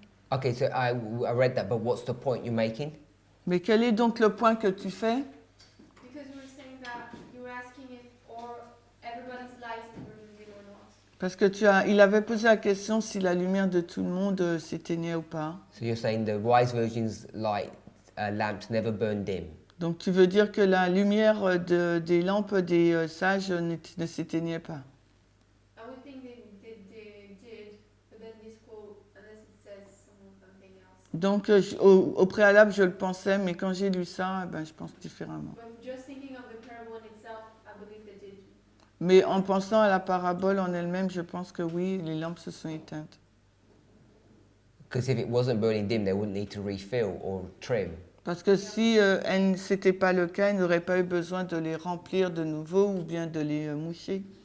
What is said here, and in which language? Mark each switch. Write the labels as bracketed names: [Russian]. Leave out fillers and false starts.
[English] Okay, so I read that, but what's the point you're making? [French] Mais quel est donc le point que tu fais? [English] Because you were saying that you were asking if everybody's light is burning dim or not. [French] Parce que il avait posé la question si la lumière de tout le monde s'éteignait ou pas. [English] So you're saying the wise virgin's light lamps never burn dim. [French] Donc tu veux dire que la lumière des lampes des sages ne s'éteignait pas. [English] I would think they did, but then this quote, unless it says something else. [French] Donc au préalable je le pensais, mais quand j'ai lu ça, je pense différemment. [English] But just thinking of the parable in itself, I believe they did. [French] Mais en pensant à la parabole en elle-même, je pense que oui, les lampes se sont éteintes. [English] Because if it wasn't burning dim, they wouldn't need to refill or trim. [French] Parce que si c'était pas le cas, ils n'auraient pas eu besoin de les remplir de nouveau ou bien de les moucher.